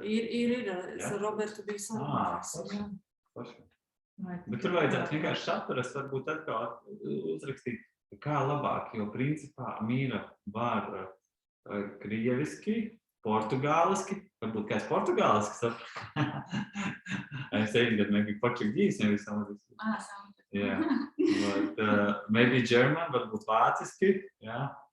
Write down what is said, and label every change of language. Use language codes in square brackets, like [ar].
[lv] Ir, es ar Robertu biju sarunājis. Forši. Bet tur vajadzētu vienkārši saprast, varbūt atkal uzrakstīt, kā labāk, jo principā Mīra var krieviski, portugāliski, varbūt kāds portugāliski saprast. Es teiktu, [en] that maybe Portuguese, maybe some of this. Yeah, but maybe German, [lv] varbūt vāciski, jā.